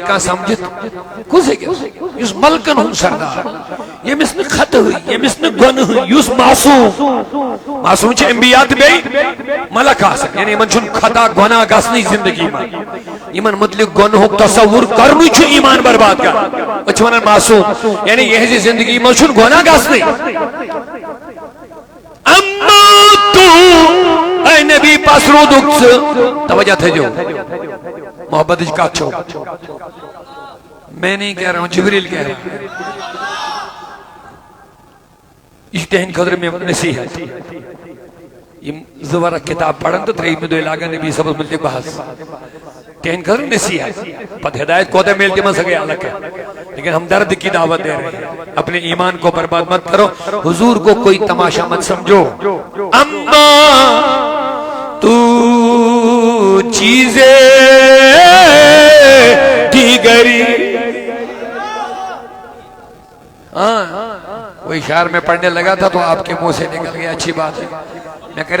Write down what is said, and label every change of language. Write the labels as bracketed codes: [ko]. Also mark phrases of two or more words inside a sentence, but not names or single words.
[ks] کانٛہہ سمجھِتھ کُس ہیٚکہِ یُس ملکن ہُنٛد سردار ییٚمِس نہٕ خطہٕے ییٚمِس نہٕ گۄنہٕے یُس معصوٗم چھِ انبیا تہٕ بیٚیہِ ملک آسان یعنی یِمن چھُنہٕ خطا گۄناہ گژھنٕے زندگی منٛز یِمن متعلق گۄنہُک تصور کرنُے چھُ ایمان برباد کران أسۍ چھِ ونان معصوٗم یعنی یِہنٛزِ زندگی منٛز چھُنہٕ گۄناہ گژھنٕے اے نبی پس رودُک ژٕ توجہ تھٲیزیو محبتٕچ کتھ چھو [ur] میں نہیں کہہ رہا ہوں [ks] جبریل کہہ رہا ہوں یہ چھُ تِہنٛدِ خٲطرٕ مےٚ نصیحت یِم زٕ ورق کتاب پرن تہٕ ترٛیٚیِمہِ دۄہہِ لاگن نبی صٲبس متعلق بحث تِہنٛدِ خٲطرٕ نصیحت پتہٕ ہدایت کوتاہ ملہِ تِمن سۄ گٔے الگ [ur] لیکن ہم درد کی دعوت دے رہے ہیں اپنے ایمان کو برباد مت کرو حضور کو کوئی تماشا مت سمجھو [ks] اما [fa] تو چیزیں دیگری [ur] کوئی اشعار میں پڑھنے لگا تھا تو آپ کے منہ سے نکل گیا اچھی بات ہے میں کہہ